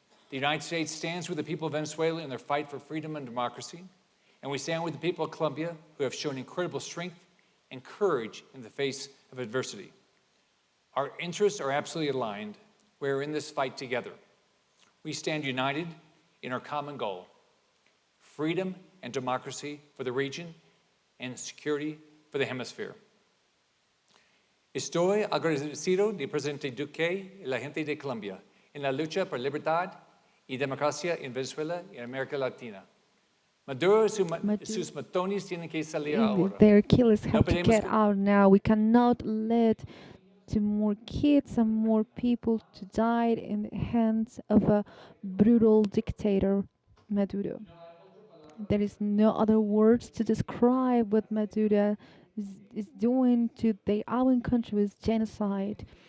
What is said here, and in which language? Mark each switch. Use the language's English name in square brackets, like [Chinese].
[English] The United States stands with the people of Venezuela in their fight for freedom and democracy, and we stand with the people of Colombia who have shown incredible strength and courage in the face of adversity. Our interests are absolutely aligned. We're in this fight together. We stand united in our common goal: freedom and democracy for the region and security for the hemisphere. [Spanish] Estoy agradecido del presidente Duque y la gente de Colombia en la lucha por libertad y democracia en Venezuela y en América Latina. Maduro sus matones tienen que salir ahora. [English] Their killers have to [Spanish] podemos [English] get out now. We cannot let more kids and more people to die in the hands of a brutal dictator, Maduro. There is no other words to describe what Maduro is doing to their own country with genocide.